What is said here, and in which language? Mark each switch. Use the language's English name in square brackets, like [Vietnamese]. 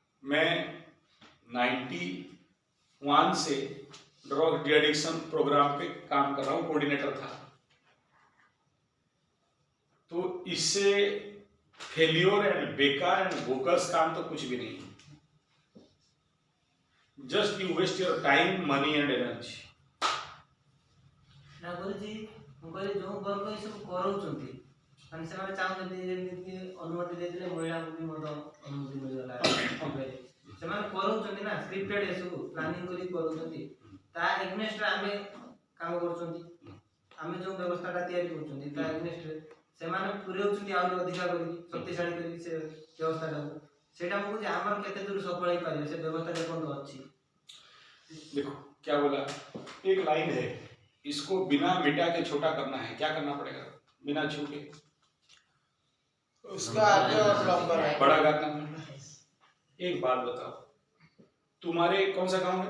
[Hindi] मैं 91 से drug de addiction programme पे काम कर रहा हूँ कोऑर्डिनेटर था तो इससे फेल्योर एंड बेकार एंड बोकस काम तो कुछ भी नहीं [English] just you waste your time money and energy [Odia] ना गुरुजी जो वर्ग ये सब कराउछंती ମାନେ ସେମାନେ ଚାହୁଁଛନ୍ତି ଯେମିତି ଅନୁମତି ଦେଇଥିଲେ ମହିଳାଙ୍କୁ ବି ମଧ୍ୟ ଅନୁମତି ମିଳିଗଲା ସେମାନେ କରୁଛନ୍ତି ନା ସ୍କ୍ରିପ୍ଟେଡ୍ ଏସବୁ ପ୍ଲାନିଂ କରି କରୁଛନ୍ତି ତା ଏଗନେଷ୍ଟରେ ଆମେ କାମ କରୁଛନ୍ତି ଆମେ ଯେଉଁ ବ୍ୟବସ୍ଥାଟା ତିଆରି କରୁଛନ୍ତି ତା ଏଗନେଷ୍ଟରେ ସେମାନେ ପୁରେଉଛନ୍ତି ଆହୁରି ଅଧିକା କରିକି ଶକ୍ତିଶାଳୀ କରିକି ସେ ବ୍ୟବସ୍ଥାଟାକୁ ସେଇଟା ମୁଁ କହୁଛି ଆମର କେତେ ଦୂର ସଫଳ ହେଇପାରିବ ସେ ବ୍ୟବସ୍ଥା ଯେପର୍ଯ୍ୟନ୍ତ ଅଛି। [Hindi] देखो क्या बोला एक लाइन है इसको बिना मिटा के छोटा करना है क्या करना पड़ेगा बिना छू के उसका आगे और लंबा है बड़ा करना है। एक बात बताओ तुम्हारे कौन सा गांव है